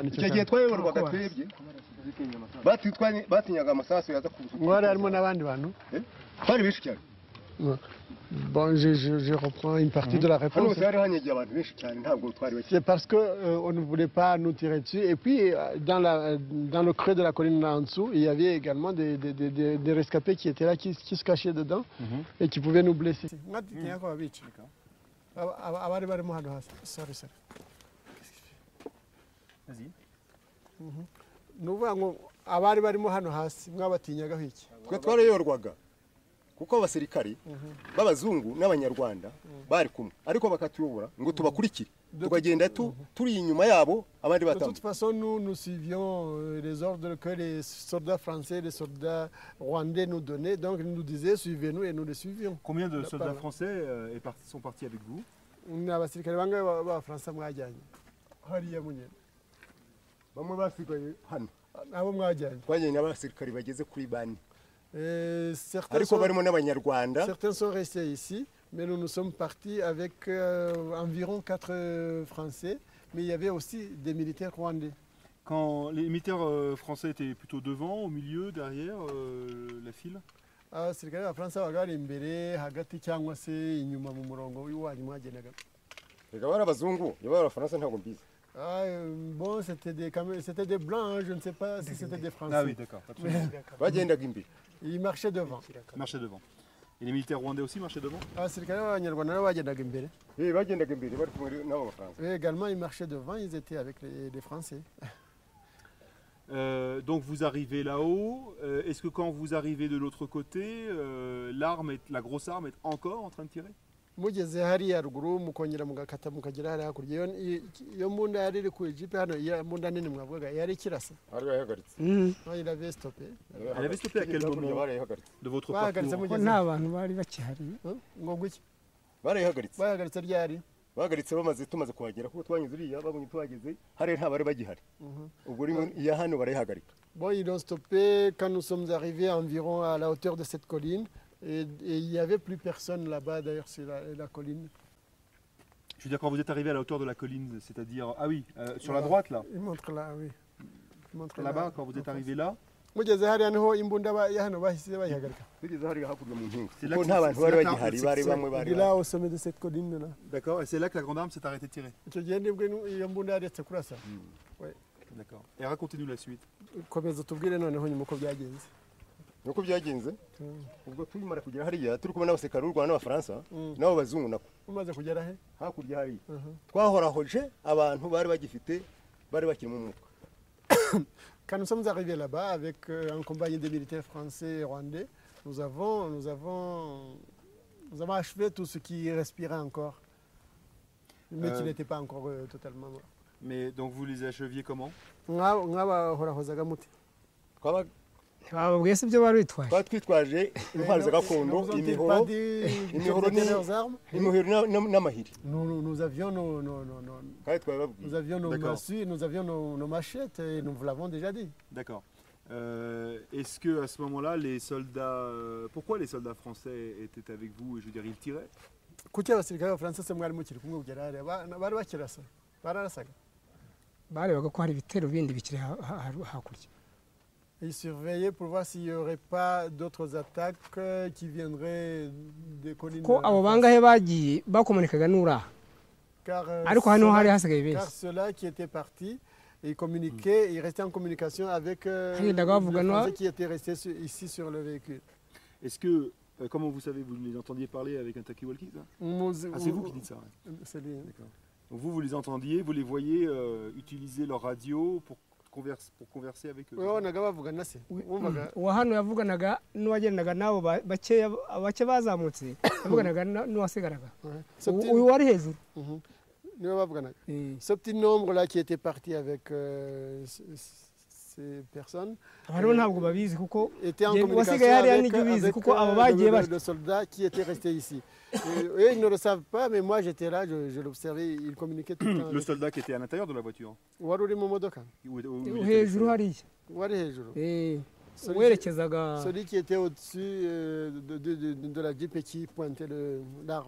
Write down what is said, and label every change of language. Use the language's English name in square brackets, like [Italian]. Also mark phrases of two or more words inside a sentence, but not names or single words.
[Kinyarwanda] icyo gihe twayoborwaga twebwe batinyaga amasasu yaza mwari harimo n'abandi bantu bari benshi cyane. [French] Bon, je reprends une partie de la réponse. C'est parce qu'on ne voulait pas nous tirer dessus. Et puis, dans le creux de la colline là en dessous, il y avait également des rescapés qui étaient là, qui se cachaient dedans et qui pouvaient nous blesser. Vas-y. [Kinyarwanda] Kuko abasirikari b'abazungu n'abanyarwanda bari kumwe ariko bakatuyobora ngo tubakurikire tukagenda turi inyuma yabo abandi batamba. [French] De toute façon nous suivions les ordres que les soldats français, les soldats rwandais nous donnaient, donc ils nous disaient suivez-nous et nous les suivions. Combien de soldats français sont partis avec vous? [Kinyarwanda] Abasirikare bangahe b'abafaransa mwajyanye hariya munyene? Bamwe basigaye hano abo mwajyanye twajyanye n'abasirikare bageze kuri bane. [French] Certains sont restés ici, mais nous sommes partis avec environ 4 Français, mais il y avait aussi des militaires rwandais. Quand les militaires français étaient plutôt devant, au milieu, derrière la file? [Kinyarwanda] Abasirikare b'Abafaransa babaga bari imbere hagati cyangwa se inyuma mu murongo w'iwanyu mwagendaga. Reka bari abazungu, bari Abafaransa ntabwo mbizi. [French] Bon, c'était des blancs, hein, je ne sais pas si c'était des Français. Ah oui, d'accord. Ils marchaient devant. Ils marchaient devant. Et les militaires rwandais aussi marchaient devant? Également, ils marchaient devant, ils étaient avec les Français. Donc vous arrivez là-haut. Est-ce que quand vous arrivez de l'autre côté, la grosse arme est encore en train de tirer? [Kinyarwanda] Mugeze hariya ruguru mukongera mugakata mukagera hariya hakurya iyo mbunda yari iri ku ijipe hano iyo mbunda nini mwavugaga yari kirasa [French] il avait stoppé. Elle avait stoppé à quel moment de votre parcours? [Kinyarwanda] Nta bantu bari bakihari ngo guki barayihagaritse ryari bahagaritse tumaze kuhagera kuko twanyuze uriya babonye tuhageze hari nta bari bagihari ubwo iya hano barayihagarika. [French] Bon, ils ont stoppé quand nous sommes arrivés environ à la hauteur de cette colline. Et il n'y avait plus personne là-bas, d'ailleurs, sur la colline. Je veux dire, quand vous êtes arrivé à la hauteur de la colline, c'est-à-dire, ah oui, sur la droite, là. Il montre là, oui. Là-bas, quand vous êtes arrivé là. C'est là au sommet de cette colline-là. D'accord, et c'est là que la grande arme s'est arrêtée de tirer. D'accord. Et racontez-nous la suite. [Kinyarwanda] Nuko byagenze ubwo tuyimara kugera hariya turi kubona abasirikare b'u Rwanda n'Abafaransa nabo bazungu nako umaze kugera he hakurya hariya twahorahoje abantu bari bagifite bari bakiri mu mwuka. [French] Quand nous sommes arrivés là-bas avec en compagnie des militaires français et rwandais, nous avons achevé tout ce qui respirait encore, mais qui n'était pas encore totalement mort. Mais donc vous les acheviez comment? [Kinyarwanda] Bababwiye se ibyo bari bitwaje? Twitwaje intwaro za gakondo, imihoro n'amahiri. [French] Nous avions nos massues, nous avions nos machettes et nous vous l'avons déjà dit. D'accord. Est-ce que à ce moment-là, les soldats, pourquoi les soldats français étaient avec vous? Et je veux dire, ils tiraient? [Kinyarwanda] Kuki abasirikare b'Abafaransa se mwari mukiri kumwe kugera hariya bari bakirasa bararasaga? Barebaga ko hari ibitero bindi bikiri hakurya. [French] Ils surveillaient pour voir s'il n'y aurait pas d'autres attaques qui viendraient des collines. [Kinyarwanda] ko abo bangahe bagiye bakomunikaga n'uraha ariko hano hari hasigaye benshi. [French] Car ceux-là qui étaient partis, ils communiquaient, ils restaient en communication avec les Français qui étaient restés ici sur le véhicule. Est-ce que, comment vous savez, vous les entendiez parler avec un talkie-walkie, ça? C'est vous qui dites ça, ouais. C'est lui. D'accord. Donc vous les entendiez, vous les voyez utiliser leur radio pour converser avec eux. [Kinyarwanda] uwa hano yavuganaga n'uwagendaga n'abo bake bazamutse yavuganaga n'uwasigaraga uyu wari hejuru. [French] Ce petit nombre là qui était parti avec ces personnes [Kinyarwanda] ntabwo babizi kuko [French] était en communication avec le soldat qui était resté ici. Eux, ils ne le savent pas, mais moi j'étais là, je l'observais, ils communiquaient tout le temps. Le soldat qui était à l'intérieur de la voiture. Celui qui était au-dessus de la Jeep et qui pointait l'arme.